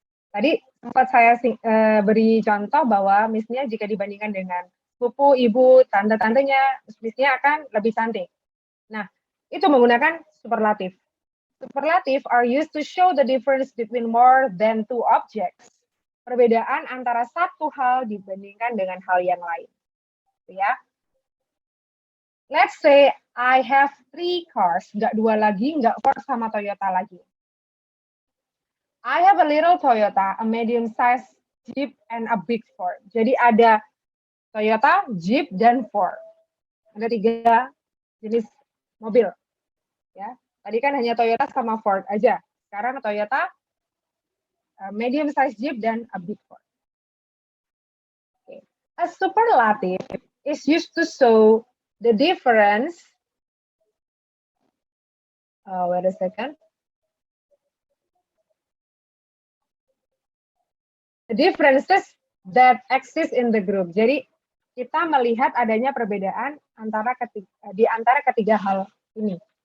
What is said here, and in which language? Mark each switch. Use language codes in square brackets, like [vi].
[id] Tadi sempat saya beri contoh bahwa misalnya jika dibandingkan dengan sepupu, ibu, tante-tantenya, misalnya akan lebih cantik. Nah, itu menggunakan superlatif. [en] Superlative are used to show the difference between more than two objects. [id] Perbedaan antara satu hal dibandingkan dengan hal yang lain. Ya. [en] Let's say I have 3 cars, [id] nggak 2 lagi, nggak Ford sama Toyota lagi. [en] I have a little Toyota, a medium-sized Jeep, and a big Ford. [id] Jadi ada Toyota, Jeep, dan Ford. Ada 3 jenis mobil. Ya, tadi kan hanya Toyota sama Ford aja. Sekarang Toyota, [en] medium-sized Jeep, [id] dan [en] a big Ford. [id] Okay. [en] A superlative is used to show the difference. Wait a second. The differences that exist in the group. [id] Jadi kita melihat adanya perbedaan di antara ketiga hal ini.